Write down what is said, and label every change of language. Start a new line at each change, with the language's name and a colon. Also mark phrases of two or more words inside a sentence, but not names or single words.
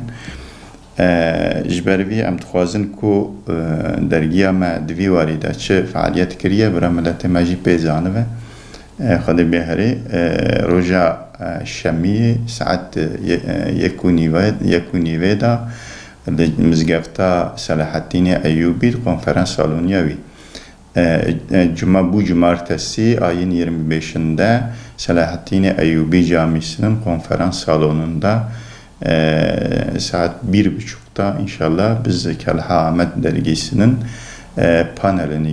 Kurdish: Ji ber vî em dixwazin ku dergiya me di vî warî de çi fealiyet kiriye bira miletê me jî pê zanibe. Xwedê bêherê roja şemiyê saet 1:30 da li mizgefta Selahattinê Eyyûbî di konferans saloniya wî
Turkish: bu cumartesî ayın 25'inde Selahattinê Eyyûbî Camisi'nin konferans salonunda saat 1:30'da inşallah biz Kelha Ahmet dergisinin panelini gerçekleştireceğiz.